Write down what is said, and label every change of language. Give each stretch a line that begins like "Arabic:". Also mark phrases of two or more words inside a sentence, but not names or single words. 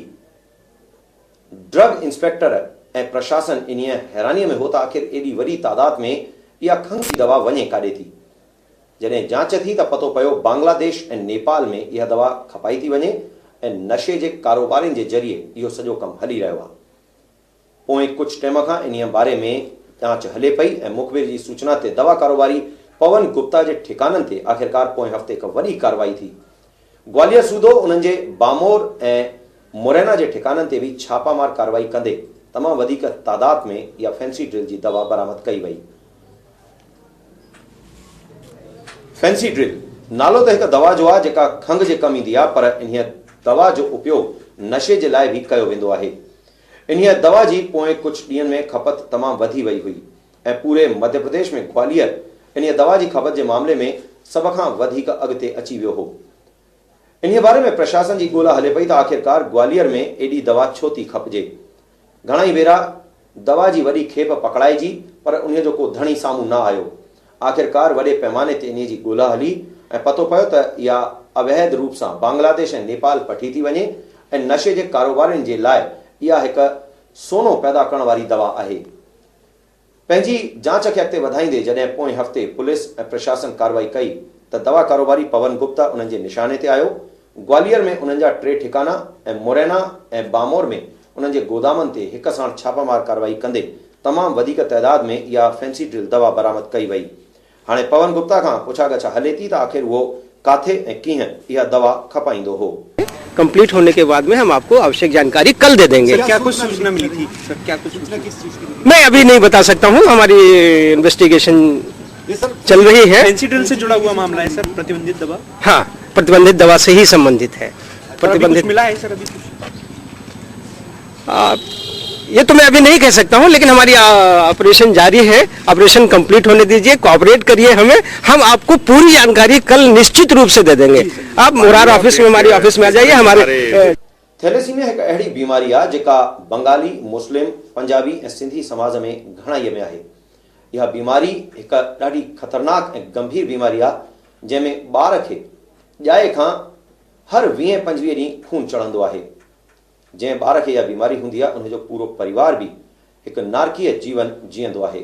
Sindhi: ड्रग इंस्पेक्टर ऐं प्रशासन इन हैरानीअ में हो त आख़िर एॾी वॾी तादाद में इहा खंघ जी दवा वञे काॾे थी। जॾहिं जांच थी त पतो पियो बांग्लादेश ऐं नेपाल में इहा दवा खपाई थी वञे ऐं नशे जे कारोबारनि जे ज़रिए इहो सॼो कमु हली रहियो आहे। पोएं कुझु टाइम खां इन बारे में जांच हले पई ऐं मुखबिर जी सूचना ते दवा कारोबारी पवन गुप्ता जे ठिकाननि ते आख़िरकार पोएं हफ़्ते हिकु वॾी कार्रवाई थी। ग्वालियर सूदो उन्हनि जे बामोर ऐं मुरैना जे ठिकाननि ते बि छापामार कार्रवाई कंदे तमामु वधीक तादाद में इहा फैंसी ड्रिल जी दवा बरामद कई वई। फैंसी ड्रिल नालो त हिकु दवा जो आहे जेका खंघ जे कमु ईंदी आहे, पर इन दवा जो उपयोग नशे जे लाइ बि कयो वेंदो आहे। इन दवा जी पोएं कुझु ॾींहंनि में खपत तमामु वधी वई हुई ऐं पूरे मध्य प्रदेश में ग्वालियर इन दवा जी खपत जे मामले में सभ खां वधीक अॻिते अची वियो हो। इन बारे में प्रशासन जी ॻोल्हा हले पई त आख़िरकार ग्वालियर में एॾी दवा छो थी खपिजे। घणाई भेरा दवा जी वॾी खेप पकड़ाइजी, पर उन जो को धणी साम्हूं न आयो। आख़िरकार वॾे पैमाने ते इन जी ॻोल्हा हली ऐं पतो पियो त इहा अवैध रूप सां बांग्लादेश ऐं नेपाल पठी थी वञे ऐं नशे जे कारोबारनि जे लाइ इहा हिकु सोनो पैदा करण वारी दवा आहे। पंहिंजी जांच खे अॻिते वधाईंदे जॾहिं पोएं हफ़्ते पुलिस ऐं प्रशासन कार्रवाई कई त दवा कारोबारी पवन गुप्ता उन्हनि जे निशाने ते आयो। ग्वालियर में उन्हनि जा 3 ठिकाना ऐं मुरैना ऐं बामोर में उन्हनि जे गोदामनि ते हिक साण छापामार कार्रवाई कंदे तमामु वधीक तइदाद में इहा फैंसी ड्रिल दवा बरामद कई वई। हाणे पवन गुप्ता खां पुछा गछा हले थी त आख़िर उहो काथे ऐं कीअं इहा दवा खपाईंदो हो।
Hindi: कंप्लीट होने के बाद में हम आपको आवश्यक जानकारी कल दे देंगे। सर, क्या कुछ सूचना मिली थी? सर, क्या कुछ सूचना किस चीज की? मैं अभी नहीं बता सकता हूँ, हमारी इन्वेस्टिगेशन चल रही है। फैंसी ड्रिल से जुड़ा हुआ मामला है सर, प्रतिबंधित दवा? हाँ, प्रतिबंधित दवा से ही संबंधित है। प्रतिबंधित मिला है सर अभी कुछ? ये तो मैं अभी नहीं कह सकता हूँ, लेकिन हमारी ऑपरेशन जारी है।
English: operation complete
Hindi: होने दीजिए, कोऑपरेट करिए हमें, हम आपको पूरी जानकारी कल निश्चित रूप से दे देंगे। आप मुरार ऑफिस में, हमारी ऑफिस में आ जाइए। हमारे
Sindhi: थैलेसीमिया हिकु अहिड़ी बीमारी आहे जेका बंगाली, मुस्लिम, पंजाबी ऐं सिंधी समाज में घणाईअ में आहे। इहा बीमारी हिकु ॾाढी ख़तरनाक ऐं गंभीर बीमारी आहे जंहिंमें ॿार खे ॼाए खां हर 20-25 ॾींहं खून चढ़ंदो आहे। जंहिं ॿार खे इहा बीमारी हूंदी आहे उनजो पूरो परिवार बि हिकु नारकीय जीवन जीअंदो आहे।